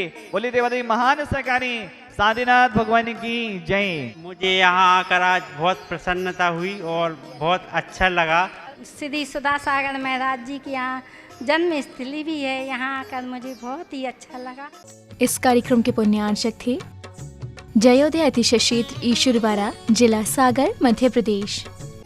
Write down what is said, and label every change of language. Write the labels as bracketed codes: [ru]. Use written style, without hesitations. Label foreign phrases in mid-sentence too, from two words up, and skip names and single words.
[hi] बोले देवादेवी महान सहकारी साधीनाथ भगवान की जय। मुझे यहाँ आकर आज बहुत प्रसन्नता हुई और बहुत अच्छा लगा। श्री सुधा सागर महाराज जी की यहाँ जन्म स्थली भी है, यहाँ आकर मुझे बहुत ही अच्छा लगा। इस कार्यक्रम के पुण्यार्चक थे जयोदय अतिशय क्षेत्र ईश्वरवारा, जिला सागर, मध्य प्रदेश।